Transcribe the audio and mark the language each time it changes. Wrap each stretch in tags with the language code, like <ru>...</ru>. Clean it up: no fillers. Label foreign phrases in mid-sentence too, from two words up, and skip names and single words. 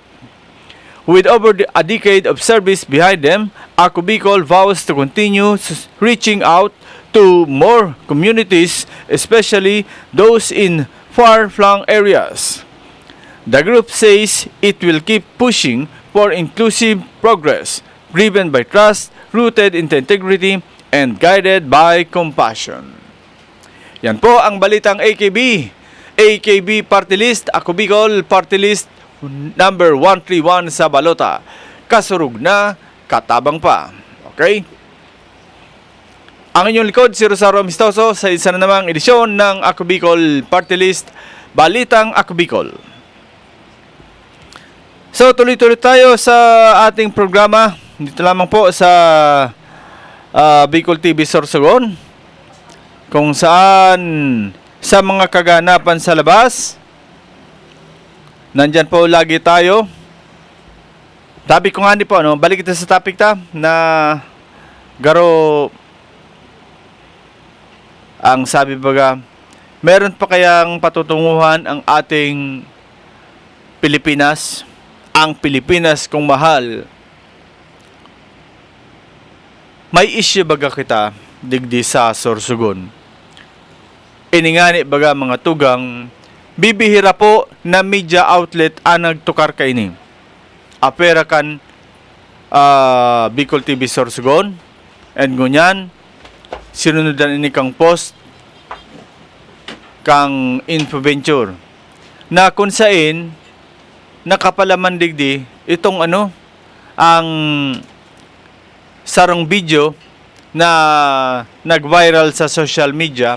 <en>With over a decade of service behind them, Ako Bicol vows to continue reaching out to more communities, especially those in far-flung areas. The group says it will keep pushing for inclusive progress, driven by trust, rooted in the integrity and guided by compassion.</en> <tl>Yan po ang balitang AKB. AKB Party List, Ako Bicol Party List number 131 sa balota.</tl> <bik>Kasurug na, katabang pa. Okay?</bik> <tl>Ang inyong likod, si Rosario Amistoso sa isa na namang edisyon ng Ako Bicol Party List, Balitang Ako Bicol. So, tuloy-tuloy tayo sa ating programa. Dito lamang po sa Bicol TV Sorsogon, kung saan sa mga kaganapan sa labas, nandyan po lagi tayo. Sabi ko nga po, balik kita sa topic na garo, ang sabi baga, meron pa kayang patutunguhan ang ating Pilipinas, ang Pilipinas kung mahal.</tl> <bik>May issue baga kita digdi sa Sorsogon. Iningani baga mga tugang, bibihira po na media outlet ang nagtukar ka ini. Apera kan Bicol TV Sorsogon, and ngunyan, sinunodan ini kang post kang Infoventure na kung saan nakapalaman digdi itong ang sarong video na nag-viral sa</bik> <en>social media.</en>